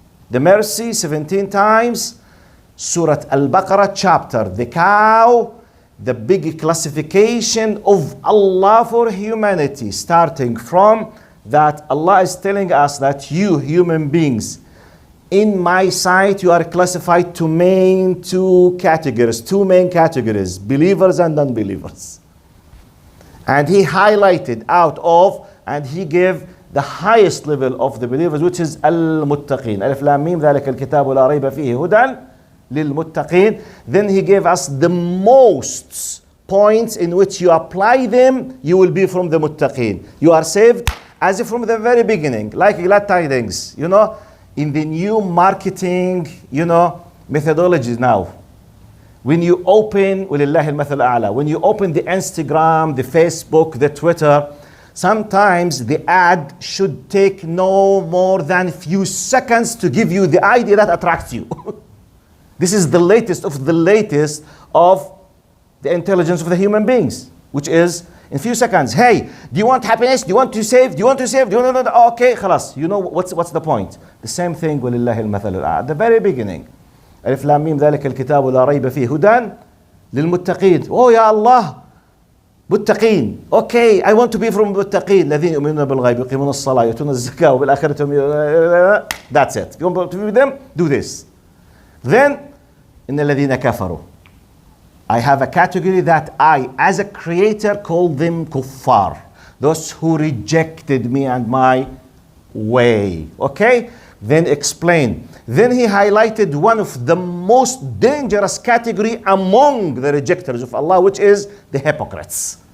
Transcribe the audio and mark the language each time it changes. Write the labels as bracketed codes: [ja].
[en] The mercy 17 times. Surah Al-Baqarah chapter, the cow, the big classification of Allah for humanity, starting from that Allah is telling us that you human beings, in my sight you are classified to two main categories, believers and non-believers. And he highlighted out of, and he gave the highest level of the believers, which is al-muttaqeen. [ar] Alif Lam Mim, ذلك الكتاب لا ريب فيه هدى للمتقين. [en] Then he gave us the most points in which you apply them, you will be from the muttaqeen. You are saved as if from the very beginning, like glad tidings, you know, in the new marketing, you know, methodologies now. When you open, [ar] وَلِلَّهِ الْمَثَلُ الْأَعْلَى, [en] when you open the Instagram, the Facebook, the Twitter, sometimes the ad should take no more than a few seconds to give you the idea that attracts you. This is the latest of the latest of the intelligence of the human beings, which is in a few seconds. Hey, do you want happiness? Do you want to save? Do you want to save? Do you want to? Okay, خلاص. You know what's the point? The same thing. [ar] وَلِلَّهِ الْمَثَلُ الْأَعْلَى. [en] At the very beginning. [ar] ألف لام ميم ذلك الكتاب لا ريب فيه هدى للمتقين. Oh ya Allah, متقين. [en] Okay, I want to be from [ar] المتقين الذين يؤمنون بالغيب يقيمون الصلاة يؤتون الزكاة وبالآخرة هم. [en] That's it. If you want to be with them, do this. [ar] Then إن الذين كفروا. [en] I have a category that I, as a creator, call them kuffar. Those who rejected me and my way. Okay? Then explain. Then he highlighted one of the most dangerous category among the rejectors of Allah, which is the hypocrites.